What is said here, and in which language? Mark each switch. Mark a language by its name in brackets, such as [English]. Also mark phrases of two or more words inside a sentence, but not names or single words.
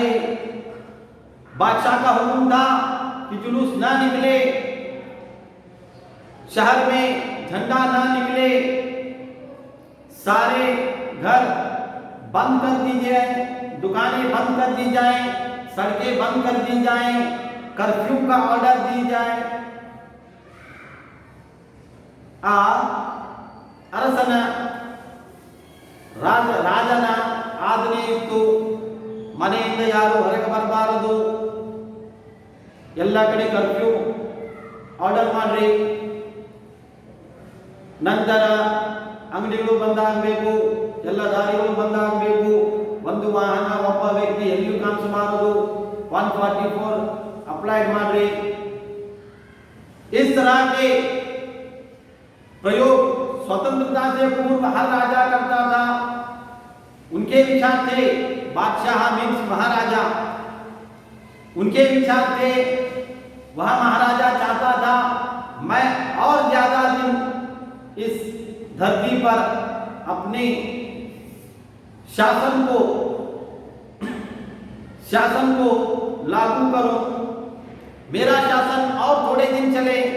[Hindi] बादशाह का हुक्म था कि जुलूस न निकले, शहर में झंडा न निकले, सारे घर बंद कर दी जाए, दुकानें बंद कर दी जाए, सड़कें बंद कर दी जाए, कर्फ्यू का ऑर्डर दी जाए। [Kannada] ಅರಸನ ರಾಜನ ಆಜ್ಞೆ ಇತ್ತು, ಮನೆಯಿಂದ ಯಾರು ಹೊರಗೆ ಬರಬಾರದು, ಎಲ್ಲ ಕಡೆ ಕರ್ಫ್ಯೂ ಆರ್ಡರ್ ಮಾಡ್ರಿ. ನಂತರ ಅಂಗಡಿಗಳು ಬಂದಾಗಬೇಕು, ಎಲ್ಲ ದಾರಿಗಳು ಬಂದಾಗಬೇಕು, ಒಂದು ವಾಹನ ಒಬ್ಬ ವ್ಯಕ್ತಿ ಎಲ್ಲಿಯೂ ಕಾಣಿಸಬಾರದು, 144 ಅಪ್ಲೈಡ್ ಮಾಡ್ರಿ. [Hindi] इस तरह के प्रयोग स्वतंत्रता से पूर्व हर राजा करता था. उनके विचार थे, बादशाह मीन्स महाराजा, उनके विचार थे. वह महाराजा चाहता था मैं और ज्यादा दिन इस धरती पर अपने शासन को लागू करूं, मेरा शासन और थोड़े दिन चले.